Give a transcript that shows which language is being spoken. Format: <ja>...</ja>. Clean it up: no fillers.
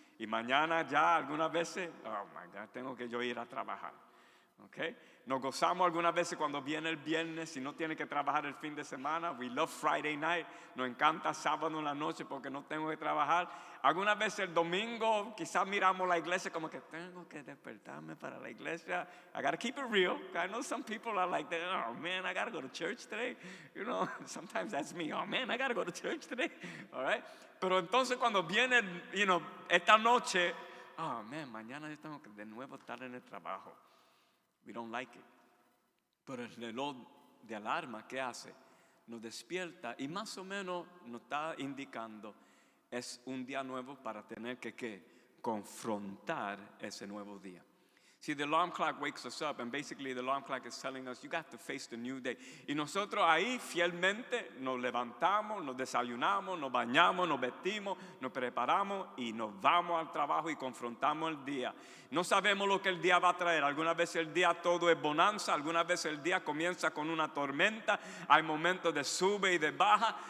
<es>Y mañana ya algunas veces,</es> <en>oh my God,</en> <es>tengo que yo ir a trabajar. Okay? Nos gozamos algunas veces cuando viene el viernes y no tiene que trabajar el fin de semana.</es> <en>We love Friday night.</en> <es>Nos encanta sábado en la noche porque no tengo que trabajar. Algunas veces el domingo quizás miramos la iglesia como que tengo que despertarme para la iglesia.</es> <en>I gotta keep it real. I know some people are like, oh man, I gotta go to church today. You know, sometimes that's me. Oh man, I gotta go to church today. All right?</en> <es>Pero entonces cuando viene, esta noche,</es> <en>oh man,</en> <es>mañana yo tengo que de nuevo estar en el trabajo.</es> <en>We don't like it.</en> <es>Pero el reloj de alarma, ¿qué hace? Nos despierta y más o menos nos está indicando es un día nuevo para tener que confrontar ese nuevo día.</es> <en>See, the alarm clock wakes us up, and basically the alarm clock is telling us you got to face the new day.</en> <es>Y nosotros ahí fielmente nos levantamos, nos desayunamos, nos bañamos, nos vestimos, nos preparamos y nos vamos al trabajo y confrontamos el día. No sabemos lo que el día va a traer. Algunas veces el día todo es bonanza, algunas veces el día comienza con una tormenta, hay momentos de sube y de baja.</es>